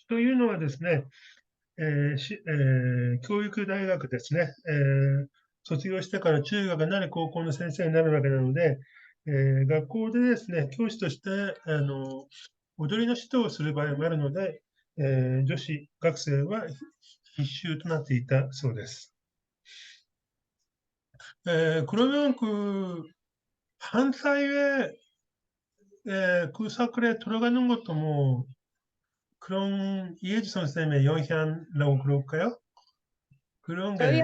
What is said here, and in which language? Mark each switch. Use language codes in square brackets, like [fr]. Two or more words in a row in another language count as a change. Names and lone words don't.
[ja] というのはですね、教育大学ですね、卒業してから中学なり高校の先生になるわけなので、学校でですね、教師として、踊りの指導をする場合もあるので、女子学生は必修となっていたそうです。 [ko] 그러면 한 사회에 그 사클에 들어가는 것도 뭐 그런 이해주 선생님의 영향이라고 그럴까요? 그런 저희